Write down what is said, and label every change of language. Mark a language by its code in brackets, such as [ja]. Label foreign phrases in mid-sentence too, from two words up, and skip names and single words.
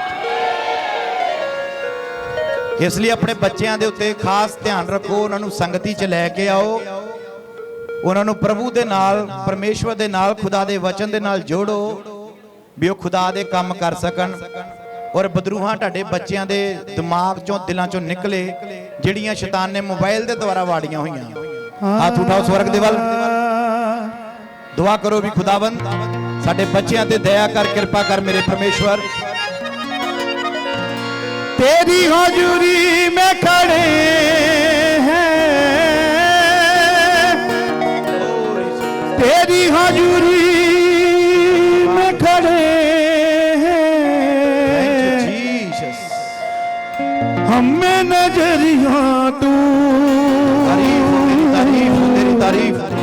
[pa] ਇਸ ਲਈ ਆਪਣੇ ਬੱਚਿਆਂ ਦੇ ਉੱਤੇ ਖਾਸ ਧਿਆਨ ਰੱਖੋ ਉਹਨਾਂ ਨੂੰ ਸੰਗਤੀ 'ਚ ਲੈ ਕੇ ਆਓ ਉਹਨਾਂ ਨੂੰ ਪ੍ਰਭੂ ਦੇ ਨਾਲ ਪਰਮੇਸ਼ਵਰ ਦੇ ਨਾਲ ਖੁਦਾ ਦੇ ਵਚਨ ਦੇ ਨਾਲ ਜੋੜੋ ਵੀ ਉਹ ਖੁਦਾ ਦੇ ਕੰਮ ਕਰ ਸਕਣ ਔਰ ਬਦਰੂਹਾਂ ਤੁਹਾਡੇ ਬੱਚਿਆਂ ਦੇ ਦਿਮਾਗ 'ਚੋਂ ਦਿਲਾਂ 'ਚੋਂ ਨਿਕਲੇ ਜਿਹੜੀਆਂ ਸ਼ੈਤਾਨ ਨੇ ਮੋਬਾਈਲ ਦੇ ਦੁਆਰਾ ਵਾੜੀਆਂ ਹੋਈਆਂ ਹੱਥ ਉਠਾਓ ਸਵਰਗ ਦੇ ਵੱਲ ਦੁਆ ਕਰੋ ਵੀ ਖੁਦਾਵੰਦ ਸਾਡੇ ਬੱਚਿਆਂ ਤੇ ਦਯਾ ਕਰ, ਕ੍ਰਿਪਾ ਕਰ ਮੇਰੇ ਪਰਮੇਸ਼ਵਰ। [hi] तेरी हजूरी में खड़े हैं, तेरी हजूरी में खड़े हैं, हमें नजरिया तू, तारीफ तेरी तारीफ।